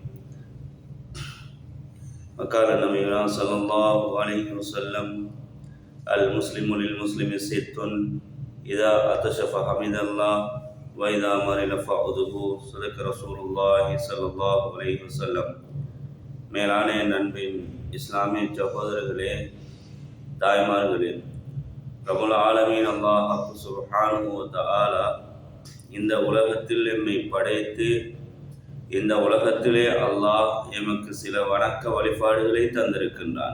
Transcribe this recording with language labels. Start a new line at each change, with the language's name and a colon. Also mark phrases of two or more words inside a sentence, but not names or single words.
Arabic: وقال النبي صلى الله عليه وسلم: المسلم للمسلم ست: إذا عطش فحمد الله وإذا مرض فعوده. صدق رسول الله صلى الله عليه وسلم.
Tamil: மேலான நண்பின் இஸ்லாமிய சகோதரர்களே, தாய்மார்களே,
Arabic: رب العالمين الله سبحانه وتعالى
Tamil: இந்த உலகத்தில் எம்மை படைத்து இந்த உலகத்திலே அல்லாஹ் எமக்கு சில வணக்க வழிபாடுகளை தந்திருக்கின்றான்.